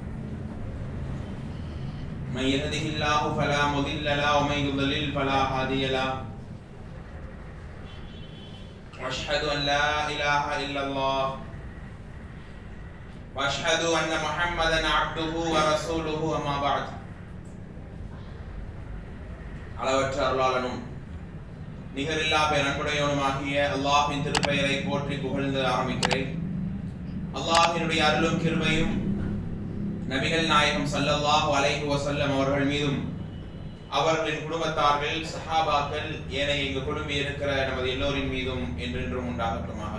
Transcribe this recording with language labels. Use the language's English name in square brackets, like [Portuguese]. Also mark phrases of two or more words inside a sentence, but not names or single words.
[Arabic] من يهده الله فلا مضل له ومن يضلل فلا هادي له وأشهد أن لا إله إلا الله وأشهد أن محمدا عبده ورسوله أما بعد. [Tamil] அளவற்ற அருளாளனும் நிகரில்லா பேரன்புடையவனுமாகிய அல்லாஹ்வின் திருப்பெயரை போற்றி புகழ்ந்து ஆரம்பிக்கிறேன். அல்லாஹ்வினுடைய அருளும் கிருபையும் நபிகள் நாயகம் [Arabic] صلى الله عليه وسلم [Tamil] அவர்கள் மீதும் அவர்களின் குடும்பத்தார்கள் சஹாபாக்கள் ஏனைய இங்கு குழுமி இருக்கிற நமது எல்லோரின் மீதும் என்றென்றும் உண்டாகட்டுமாக.